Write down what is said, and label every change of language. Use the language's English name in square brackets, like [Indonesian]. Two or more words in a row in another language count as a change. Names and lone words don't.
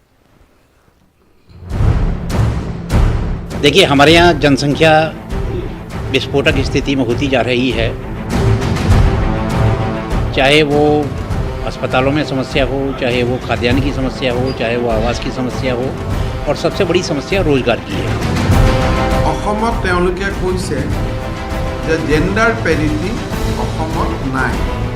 [Hindi] देखिए हमारे यहाँ जनसंख्या विस्फोटक स्थिति में होती जा रही है, चाहे वो अस्पतालों में समस्या हो, चाहे वो खाद्यान्न की समस्या हो, चाहे वो आवास की समस्या हो, और सबसे बड़ी समस्या रोजगार की है। [Assamese] অসমত তেওঁলোকে কৈছে যে [English] gender parity [Assamese] অসমত নাই।